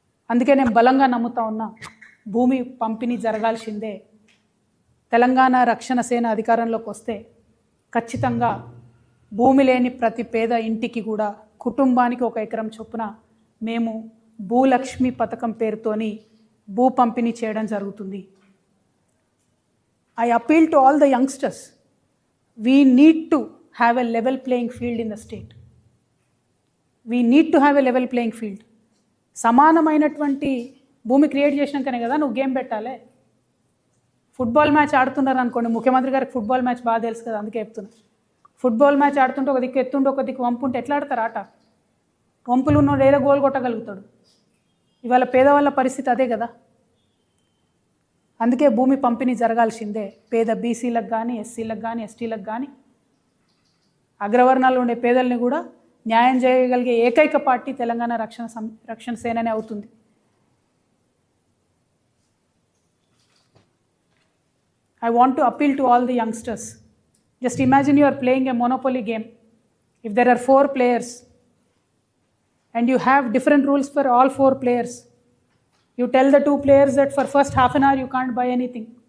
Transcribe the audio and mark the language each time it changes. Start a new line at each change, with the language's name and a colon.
Telugu: అందుకే నేను బలంగా నమ్ముతా ఉన్నా, భూమి పంపిణీ జరగాల్సిందే. తెలంగాణ రక్షణ సేన అధికారంలోకి వస్తే ఖచ్చితంగా భూమి లేని ప్రతి పేద ఇంటికి కూడా కుటుంబానికి 1 ఎకరం చొప్పున మేము భూలక్ష్మి పథకం పేరుతోని భూ పంపిణీ చేయడం జరుగుతుంది.
English: I appeal to all the youngsters. We need to have a level playing field in the state. We need to have a level playing field.
Telugu: సమానమైనటువంటి భూమి క్రియేట్ చేసినాకనే కదా నువ్వు గేమ్ పెట్టాలి. ఫుట్బాల్ మ్యాచ్ ఆడుతున్నారు అనుకోండి, ముఖ్యమంత్రి గారికి ఫుట్బాల్ మ్యాచ్ బాగా తెలుసు కదా, అందుకే చెప్తున్నా. ఫుట్బాల్ మ్యాచ్ ఆడుతుంటే ఒక దిక్కు ఎత్తుండి ఒక దిక్కు వంపు ఉంటే ఎట్లా ఆడతారు ఆట? వంపులు ఉన్నోడు ఏదో గోల్ కొట్టగలుగుతాడు. ఇవాళ పేదవాళ్ళ పరిస్థితి అదే కదా. అందుకే భూమి పంపిణీ జరగాల్సిందే. పేద బీసీలకు కానీ, ఎస్సీలకు కానీ, ఎస్టీలకు కానీ, అగ్రవర్ణాల్లో ఉండే పేదల్ని కూడా న్యాయం చేయగలిగే ఏకైక పార్టీ తెలంగాణ రక్షణ సేననే అవుతుంది.
English: I want to appeal to all the youngsters. Just imagine you are playing a Monopoly game. If there are 4 players and you have different rules for all 4 players, you tell the 2 players that for first half an hour you can't buy anything.